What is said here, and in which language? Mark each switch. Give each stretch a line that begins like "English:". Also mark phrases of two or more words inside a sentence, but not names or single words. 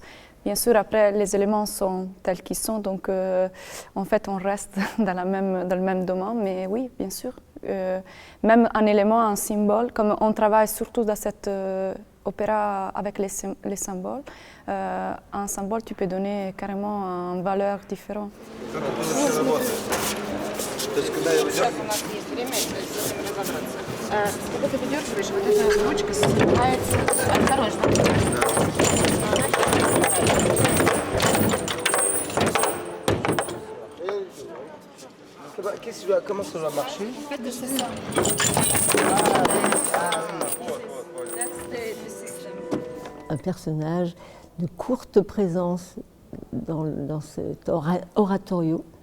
French: Bien sûr, après, les éléments sont tels qu'ils sont, donc en fait, on reste dans le même domaine, mais oui, bien sûr. Même un élément, un symbole, comme on travaille surtout dans cet opéra avec les symboles, un symbole, tu peux donner carrément une valeur différente.
Russian: Когда ты выдергиваешь, вот эта ручка снимается. Осторожно.
French: Comment ça va marcher? En fait, c'est ça. Un personnage de courte présence dans cet oratorio.